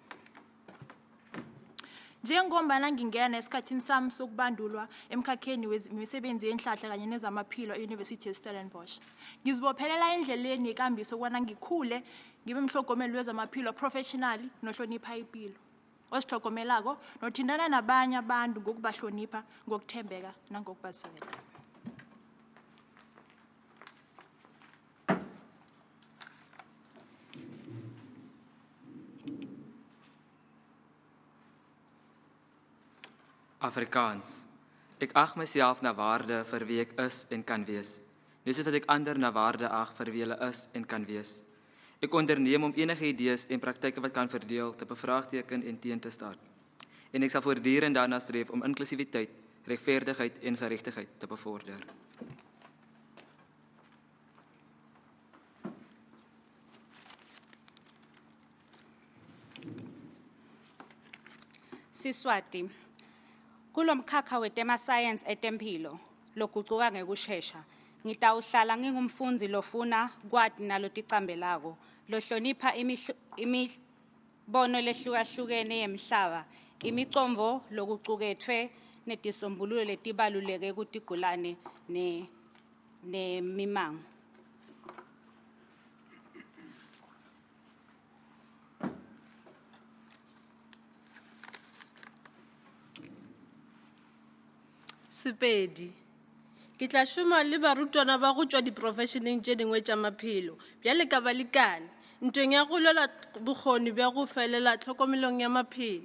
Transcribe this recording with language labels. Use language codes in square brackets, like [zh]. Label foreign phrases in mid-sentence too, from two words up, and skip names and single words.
[nr] Njengombana ngingena nesikhathini sami sokubandulwa emkhakheni wemisebenzi yenhlahla kanye nezamaphilo e-University of-Stellenbosch. Ngizibophelela endleleni yekambiso ukubana ngikhule ngibe mhlogomeli wezamaphilo professionally nohlonipha impilo. Osihlogomelako nothindana nabanye abantu ngokubahlonipha, ngokuthembeka nangokubaswela. [en] Afrikaans. [af] Ek ag myself na waarde vir wie ek is en kan wees. Net soos dat ek ander na waarde ag vir wie hulle is en kan wees. Ek onderneem om enige idees en praktyke wat kan verdeel te bevraagteken en teen te staan. En ek sal voortdurend daarna streef om inklusiwiteit, regverdigheid en geregtigheid te bevorder. [en] Siswati. [ss] Kulomkhakha wetema science etempilo lokuguquka ngekusheshsha ngitawuhlala ngingumfundzi lofuna kwati naloticambelako lohlonipha imibono lehlukahlukene yemhlaba imicondvo lokucuketfwe netisombululo letibaluleke kutigulane nemimango. [en] Sepedi. [nso] Ke tla šoma le barutwana ba go tšwa di-professioneng tše dingwe tša maphelo bjale ka balekane ntweng ya go lwela bokgoni bja go felela tlhokomelong ya maphelo.